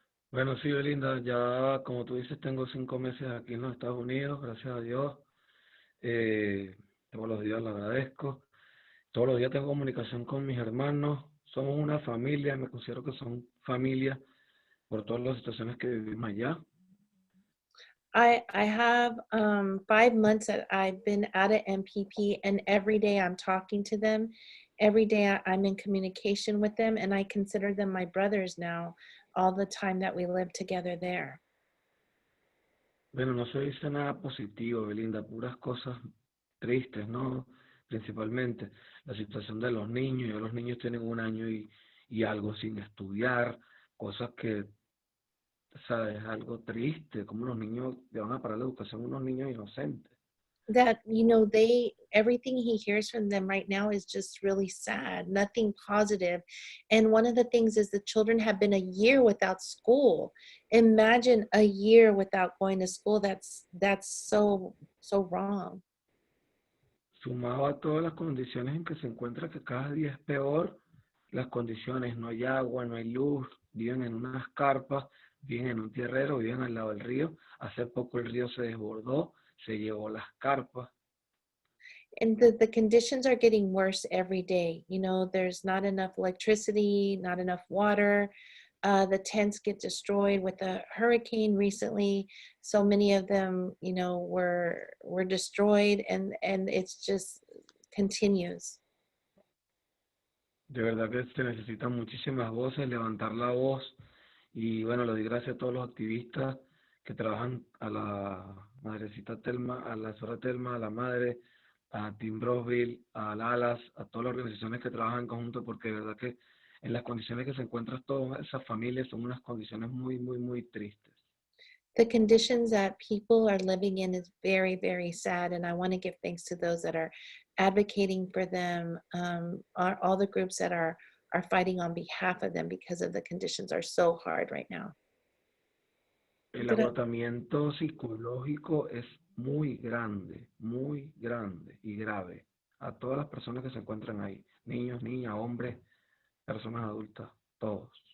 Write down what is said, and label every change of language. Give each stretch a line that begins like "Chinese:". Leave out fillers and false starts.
Spanish: Bueno, sí, Belinda, ya como tú dices, tengo 5 meses aquí en los Estados Unidos, gracias a Dios. Todos los días lo agradezco. Todos los días tengo comunicación con mis hermanos. Somos una familia, me considero que son familia por todas las situaciones que vivimos allá.
English: I have 5 months that I've been at an MPP, and every day I'm talking to them. Every day I'm in communication with them, and I consider them my brothers now, all the time that we live together there.
Spanish: Bueno, no se dice nada positivo, Belinda, puras cosas tristes, ¿no? Principalmente la situación de los niños. Ya los niños tienen 1 año y y algo sin estudiar, cosas que, ¿sabes? Es algo triste, como los niños le van a parar la educación a unos niños inocentes.
English: That, everything he hears from them right now is just really sad, nothing positive. And one of the things is the children have been a year without school. Imagine a year without going to school. That's so wrong.
Spanish: Sumado a todas las condiciones en que se encuentra, que cada día es peor, las condiciones, no hay agua, no hay luz, viven en unas carpas, viven en un tierrero, viven al lado del río. Hace poco el río se desbordó, se llevó las carpas.
English: And the conditions are getting worse every day. There's not enough electricity, not enough water. The tents get destroyed with a hurricane recently. So many of them, were destroyed, and it's just continues.
Spanish: De verdad que se necesitan muchísimas voces, levantar la voz. Y bueno, le doy gracias a todos los activistas que trabajan, a la madrecita Thelma, a la señora Thelma, a la madre, a Team Brosville, a Alas, a todas las organizaciones que trabajan en conjunto, porque de verdad que en las condiciones que se encuentran todas esas familias son unas condiciones muy, muy, muy tristes.
English: The conditions that people are living in is very, very sad, and I want to give thanks to those that are advocating for them, all the groups that are fighting on behalf of them, because of the conditions are so hard right now.
Spanish: El agotamiento psicológico es muy grande y grave a todas las personas que se encuentran ahí, niños, niñas, hombres, personas adultas, todos.